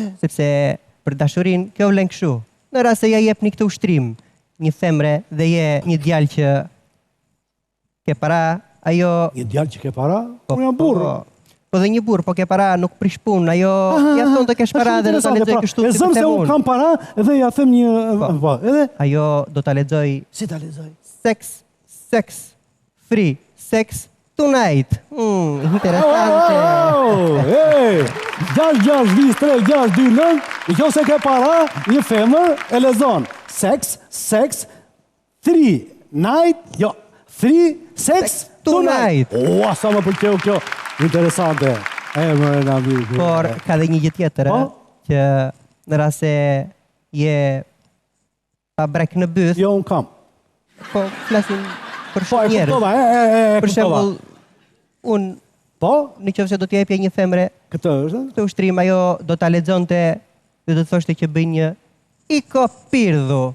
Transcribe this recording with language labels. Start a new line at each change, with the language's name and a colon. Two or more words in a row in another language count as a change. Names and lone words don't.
Albanian: Sepse për dashurinë kjo vlen kështu. Në rast se ja jepni këtë ushtrim një femre dhe je një djalë që ke para, ajo... Një djalë që ke para? Unë jam burr. Po dhe një burr, po ke para, nuk prish punë, ajo ja thon të kesh para dhe do ta lexoj kështu si të them unë. Kam para dhe ja them një edhe ajo do ta lexoj. Si ta lexoj?
English: Sex free, sex tonight.
Albanian: Interesante. Hey, 66 viz 3629, nëse ke para, një femër e lexon.
English: Sex 3 night, jo, 3 sex tonight.
Albanian: Ua, sa më pëlqeu kjo. Interesante. Më na mirë. Por ka dhe një gjë tjetër, që në rast se je pa brek në byth. Jo, unë kam. Po, flasim për shumë njerëz. Për shembull, unë në qoftë se do t'i jepja një femre këtë ushtrim, ajo do ta lexonte dhe do të thoshte që bëj një iko pirdhu.